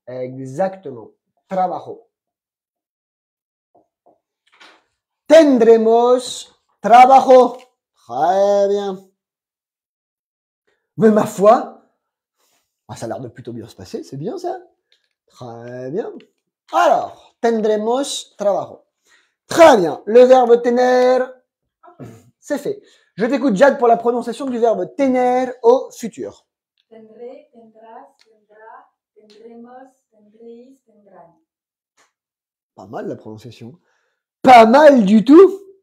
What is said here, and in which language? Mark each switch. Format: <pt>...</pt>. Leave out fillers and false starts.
<fr>Exactement. Trabajo.</fr> <es>Tendremos trabajo.</es> <fr>Très bien. Mais ma foi, ça a l'air de plutôt bien se passer, c'est bien ça. Très bien.</fr> <es>Alors, tendremos trabajo.</es> <fr>Très bien. Le verbe tener, c'est fait. Je t'écoute, Jade, pour la prononciation du verbe tener au futur.</fr> <es>Tendré, tendrás, tendrá, tendremos, tendréis, tendrán.</es> <fr>Pas mal la prononciation. Pas mal du tout.</fr>